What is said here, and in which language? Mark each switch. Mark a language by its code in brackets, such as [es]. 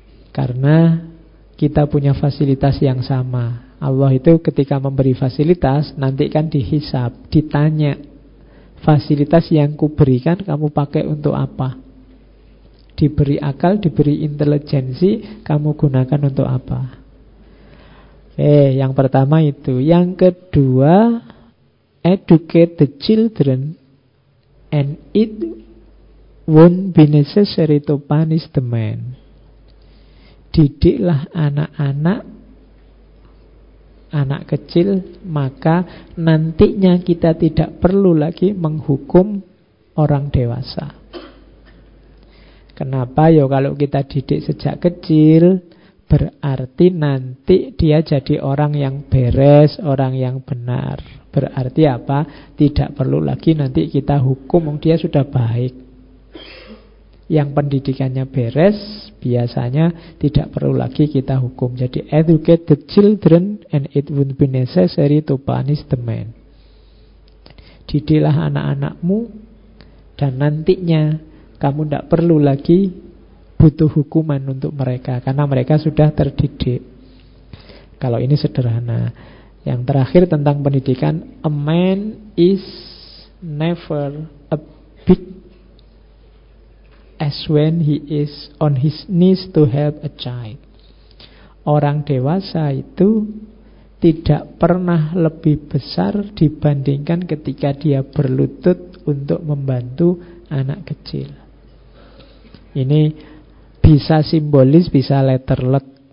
[id] Karena kita punya fasilitas yang sama. Allah itu ketika memberi fasilitas, nanti kan dihisab, ditanya, fasilitas yang kuberikan kamu pakai untuk apa? Diberi akal, diberi intelijensi, kamu gunakan untuk apa? Yang pertama itu. Yang kedua, [en] educate the children and it won't be necessary to punish the man. [id] Didiklah anak-anak, anak kecil, maka nantinya kita tidak perlu lagi menghukum orang dewasa. Kenapa? Ya kalau kita didik sejak kecil, berarti nanti dia jadi orang yang beres, orang yang benar. Berarti apa? Tidak perlu lagi nanti kita hukum, dia sudah baik. Yang pendidikannya beres, biasanya tidak perlu lagi kita hukum. [en] Jadi educate the children and it won't be necessary to punish the man. [id] Didilah anak-anakmu dan nantinya kamu tidak perlu lagi butuh hukuman untuk mereka, karena mereka sudah terdidik. Kalau ini sederhana. Yang terakhir tentang pendidikan, [en] a man is never a big as when he is on his knees to help a child. [id] Orang dewasa itu tidak pernah lebih besar dibandingkan ketika dia berlutut untuk membantu anak kecil. Ini bisa simbolis, bisa letterlek.